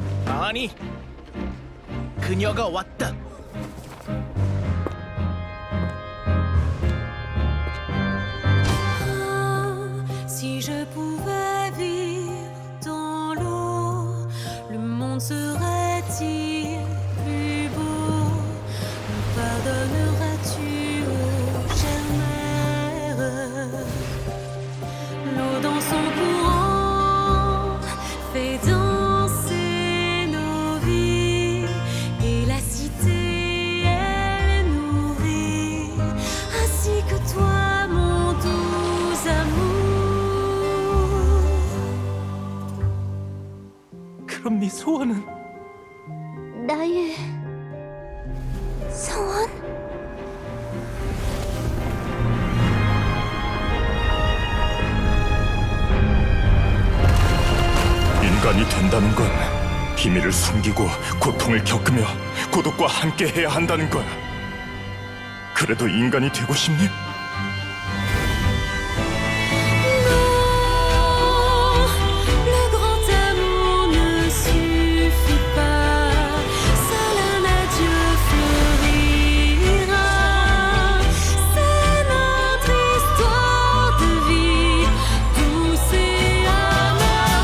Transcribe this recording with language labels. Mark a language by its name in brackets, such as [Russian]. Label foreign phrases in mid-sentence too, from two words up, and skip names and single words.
[Korean] 아니, 그녀가 왔다. [French] Si je pouvais vivre dans l'eau, le monde serait-il plus beau? Me pardonneras-tu, ô chère mère? L'eau dans son courant fait danser nos vies, et la cité elle nourrit, ainsi que toi mon doux amour. [Korean] 그럼 네 소원은? 나의 소원? 인간이 된다는 건 비밀을 숨기고 고통을 겪으며 고독과 함께 해야 한다는 거야. 그래도 인간이 되고 싶니? [French] Le grand amour ne suffit pas, seul un adieu fleurira. C'est notre histoire de vie, douce et amère.